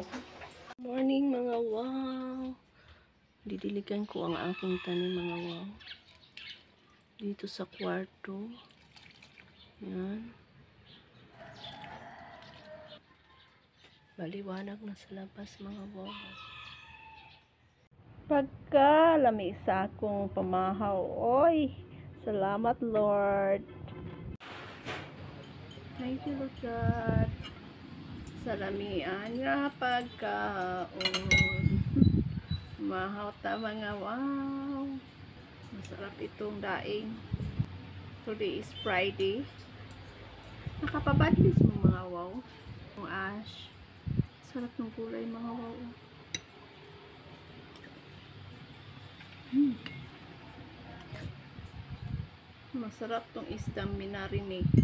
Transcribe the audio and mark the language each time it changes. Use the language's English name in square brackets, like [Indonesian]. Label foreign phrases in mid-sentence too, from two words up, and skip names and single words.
[Filipino] Morning mga wow. Didiligan ko ang aking tanim mga wow. Dito sa kwarto. Yan. Maliwanag na sa labas mga wow. [Cebuano] Pagka lami sa akong pamahaw. [English] Oy! Salamat Lord. Thank you Lord God. [Cebuano] Sa lamian nga pagkaon. Mahaw ta mga wow. [Filipino] Masarap itong daing. [English] Today is Friday. [Cebuano] Nakapabadlis mo mga wow. [Filipino] Ang ash. Sarap ng kulay mga wow. Masarap tong isdang minarinig.